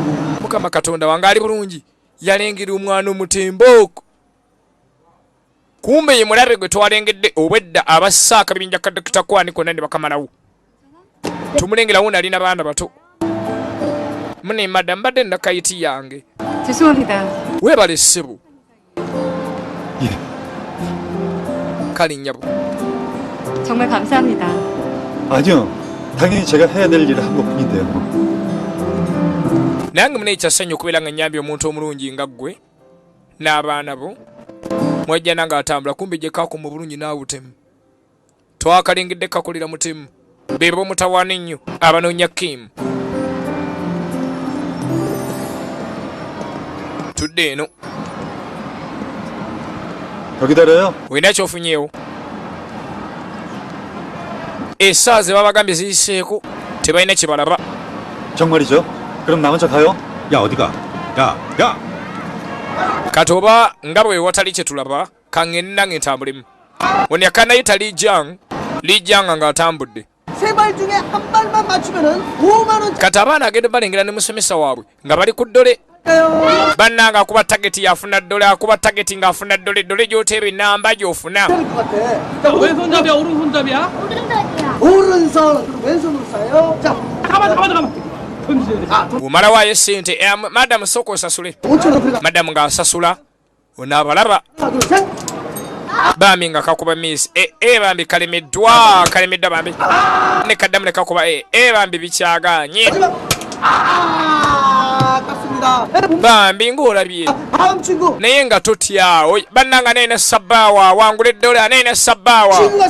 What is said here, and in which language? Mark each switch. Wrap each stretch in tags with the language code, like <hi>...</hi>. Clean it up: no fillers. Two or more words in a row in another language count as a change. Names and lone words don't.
<lg>mukama katonda wange ali bulungi yalengera omwana omutembooko kumbe ye mulabe gwe twalengedde obwedda abassa akabinja ka Dr. Kwani konna ne bakamalawo tumulengerawo nalina baana bato munemadda mbadde nakayiti yange</lg> <ko>죄송합니다.</ko> <lg>weebale ssebo kale nnyabo</lg> <ko>정말 감사합니다. 아니요. 당연히 제가 해야 될 일을 한 것뿐인데요.</ko> <lg>nange mune ekyassanyu okubeera nga nnyambye omuntu omulungi nga ggwe n'abaana bo mwajja nange atambula kumbe gye kaako mu bulungi naabutemu twakalengedde kakolera mutemu be bomutawaana ennyo abanoonya Kim tudde eno</lg> <ko>더 기다려요.</ko> <lg>olina kyofunyeewo essaawa ze babagambye ziyiseeko tebalina kye balaba</lg> <ko>정말이죠? 그럼 나 먼저 가요. 야 어디가? 야.</ko> <lg>kati oba nga bwe watali kye tulaba kaŋŋende nange ntambulemu ono yakanayita lijjanga ng'atambudde</lg> <ko>세 발 중에 한 발만 맞추면은 5만 원.</ko> <lg>kati abaana agenda balengera ne musomesa waabwe nga bali ku ddole bannanga akuba tageti yafuna ddole akuba tageti ng'afuna ddole gy'oteeba ennamba gy'ofuna</lg> <ko>자, 왼손잡이야, 오른손잡이야? 오른손잡이야. 오른손. 그럼 왼손으로 쏴요. 자, 가만.</ko> <lg>umala waayo sente madamu sooka osasule madamu ng'asasula onaabalaba bambi nga kakuba miisi bambi kalemeddwa bambi ne kaddamu ne kakuba bambi bikyaganye bambi ng'olabye naye nga totyawo bannanga neena sabbaawa wangula eddola neena sabbaawa</lg>